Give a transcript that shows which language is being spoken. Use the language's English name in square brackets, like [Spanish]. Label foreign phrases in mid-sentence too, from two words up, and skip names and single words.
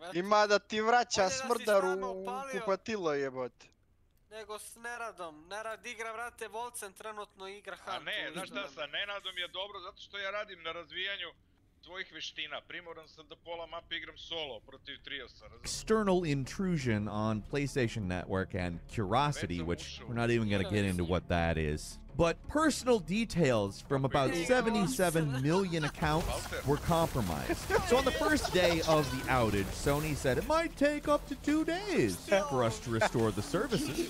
[Serbian] Ima da ti vraća smrdaru u kupatilo, jebote. Nego s Neradom. Nerad igra, vrate, Volcen trenutno igra Huntu. A ne, znaš šta, sa Nenadom je dobro zato što ja radim na razvijanju svojih veština. Primoran sam da pola mape igram solo protiv triosa. [English] External intrusion on PlayStation Network and Curiosity, which we're not even going to get into what that is. But personal details from about 77 million accounts were compromised. So on the first day of the outage, Sony said it might take up to 2 days for us to restore the services.